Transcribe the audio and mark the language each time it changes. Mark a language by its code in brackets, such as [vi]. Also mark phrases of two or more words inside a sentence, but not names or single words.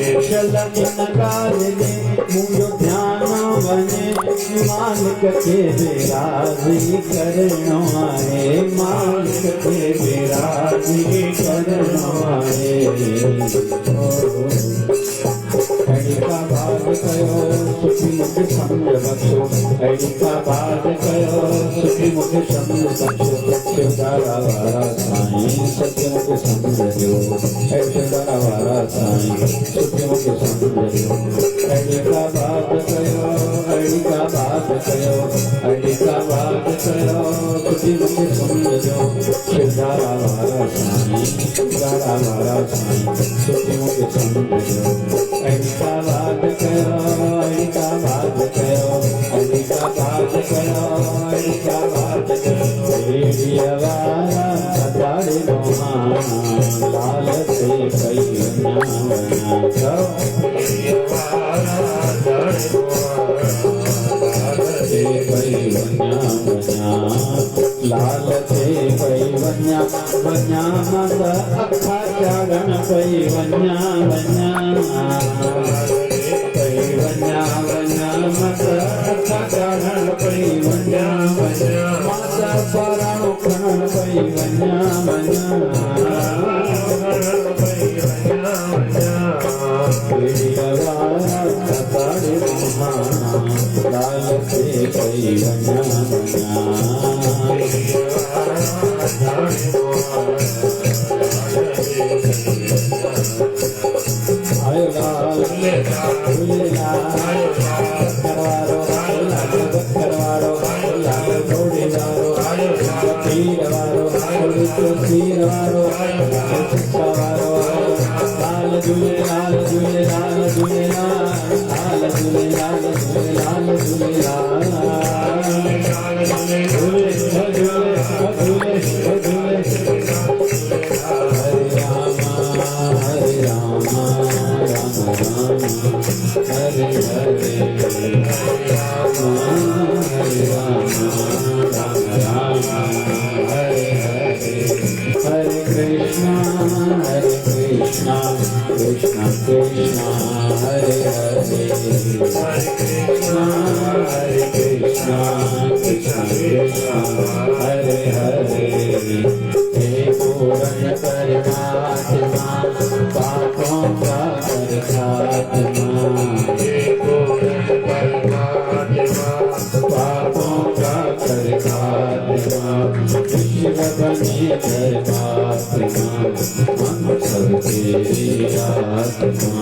[sd] शल इन ॻाल्हि में मुंहिंजो ध्यानु वञे, मालिक खे बि राज़ी करणो आहे, मालिक खे बि राज़ी करणो आहे। अड़िका बात कयो सुखी मुझे समझ बख्शो, अड़िका बात कयो सुखी मुझे समझ बख्शो। शिवदारा वाला साईं सच मुझे समझ दो, शिवदारा वाला साईं सुखी मुझे समझ दो। अड़िका बात कयो अड़िका बात कयो अड़िका बात कयो सुखी मुझे समझ दो, शिवदारा वाला साईं शिवदारा वाला साईं सुखी मुझे समझ दो। अड़िका बात कयो अड़िका बात कयो अड़िका बात कयो अड़िका बात कयो। बेड़िया वाला दाड़े मोहाना लाल से कई वञा वञा कयो, बेड़िया वाला दाड़े मोहाना से कई वञा वञा, लाल से कई वञा वञा मत अखा चाढ़ण कई वञा वञा, वञा वञा मत अखा चाढ़ण पई वञा वञा, माता पाराणो खणण पई वञा वञा, बेड़िया वाला दाड़े मोहाना लाल से पई वञा वञा। आयो लाल झूलेलाल करवारो लाल करवारो लाल घोड़ेदारो तीर वारो तीर वारो वारो लाल झूलेलाल झूलेलाल झूलेलाल लाल झूलेलाल झूलेलाल झूलेलाल झूले झूले झूले झूले झूले। [sa] हरे रामा राम राम हरे हरे, राम हरे राम राम राम हरे हरे। हरे कृष्णा कृष्णा कृष्णा हरे हरे, हरे कृष्णा कृष्णा कृष्णा हरे हरे। [hi] हे पूर्ण परमात्मा पापों का कर खात्मा, हे पूर्ण परमात्मा पापों का कर खात्मा, विश्व बने धर्मात्मा हम सब तेरी आत्मा।